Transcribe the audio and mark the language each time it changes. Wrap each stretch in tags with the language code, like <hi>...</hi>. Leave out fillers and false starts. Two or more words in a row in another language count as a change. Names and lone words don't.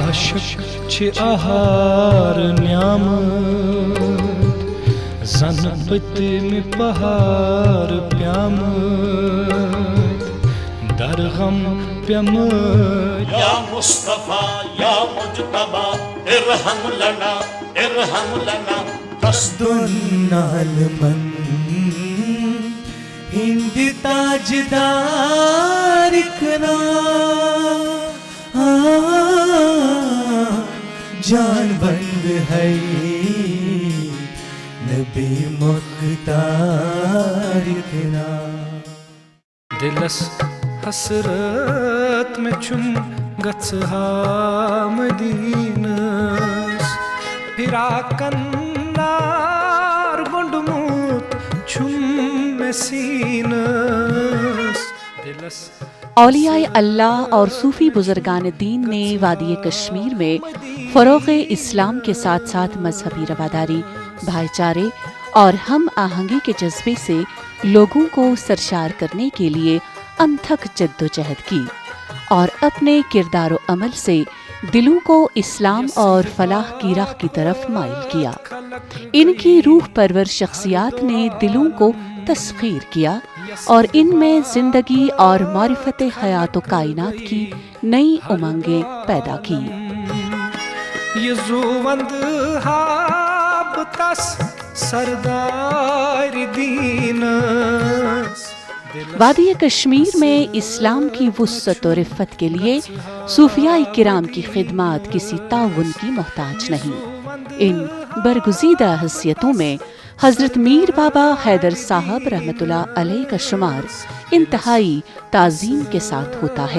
<ks>عاشق چھ آہار نیامت زن پتم پہار پیامت در غم پیامت</ks> <ar>یا مصطفیٰ یا مجتبی ارحم لنا</ar> <ks>دنال من ہند تاجدار کنا جان بند ہے نبی مختار کنا دلس حسرت میں چھم گژھا مدینس پھراکن نار گنڈمت چھم میں سینس دلس</ks> <ur>اولیاء اللہ اور صوفی بزرگان دین نے وادی کشمیر میں فروغ اسلام کے ساتھ ساتھ مذہبی رواداری، بھائی چارے اور ہم آہنگی کے جذبے سے لوگوں کو سرشار کرنے کے لیے انتھک جدوجہد کی اور اپنے کردار و عمل سے دلوں کو اسلام اور فلاح کی راہ کی طرف مائل کیا۔ ان کی روح پرور شخصیات نے دلوں کو تسخیر کیا اور ان میں زندگی اور معرفت حیات و کائنات کی نئی امنگیں پیدا کی۔</ur> <ks>یہ زوند ہاب تس سردار دینس</ks> <ur>وادی کشمیر میں اسلام کی وسعت و رفت کے لیے صوفیاء کرام کی خدمات کسی تعاون کی محتاج نہیں۔ ان برگزیدہ حیثیتوں میں حضرت میر بابا حیدر صاحب رحمۃ اللہ علیہ کا شمار انتہائی تعظیم کے ساتھ ہوتا ہے۔</ur>